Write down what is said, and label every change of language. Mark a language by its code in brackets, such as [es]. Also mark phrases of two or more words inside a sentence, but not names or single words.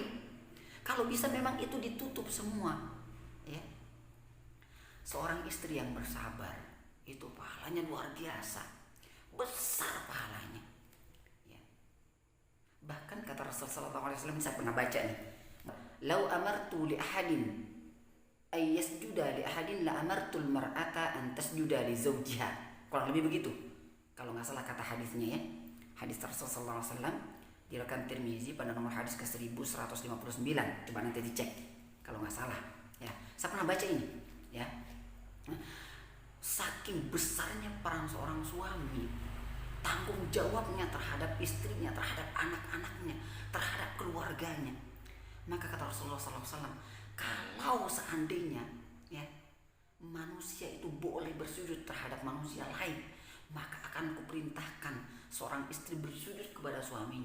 [id] Kalau bisa memang itu ditutup semua ya. Seorang istri yang bersabar itu pahalanya luar biasa, besar pahalanya ya. Bahkan kata Rasulullah SAW, saya pernah baca nih, [ar] لو أمرت لأحد أن يسجد لأحد لأمرت المرأة أن تسجد لزوجها, [id] kurang lebih begitu kalau nggak salah kata hadisnya ya. Hadis Rasulullah SAW diriwayatkan Tirmizi pada nomor hadis ke 1159, coba nanti dicek kalau nggak salah ya. Saya pernah baca ini ya. Saking besarnya peran seorang suami, tanggung jawabnya terhadap istrinya, terhadap anak-anaknya, terhadap keluarganya, maka kata Rasulullah SAW, kalau seandainya ya manusia itu boleh bersujud terhadap manusia lain, maka akan kuperintahkan seorang istri bersujud kepada suaminya.